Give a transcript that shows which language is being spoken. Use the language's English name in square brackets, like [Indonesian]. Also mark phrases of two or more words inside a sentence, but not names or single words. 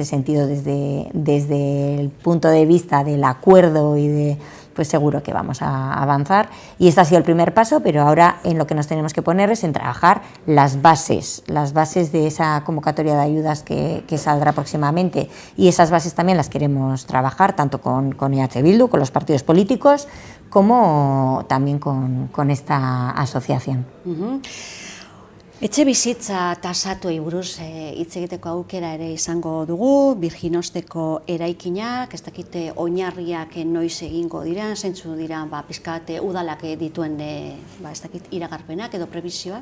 [Spanish] sentido, desde el punto de vista del acuerdo y pues seguro que vamos a avanzar y este ha sido el primer paso, pero ahora en lo que nos tenemos que poner es en trabajar las bases de esa convocatoria de ayudas que saldrá próximamente y esas bases también las queremos trabajar tanto con EH Bildu, con los partidos políticos, como también con esta asociación. [Basque] Etxebizitza tasatuei buruz hitz egiteko aukera ere izango dugu, Birjinosteko eraikinak, ez dakite oinarriak noiz egingo dira, zeintzu dira pizkate udalak dituen ez dakit iragarpenak edo prebizioak?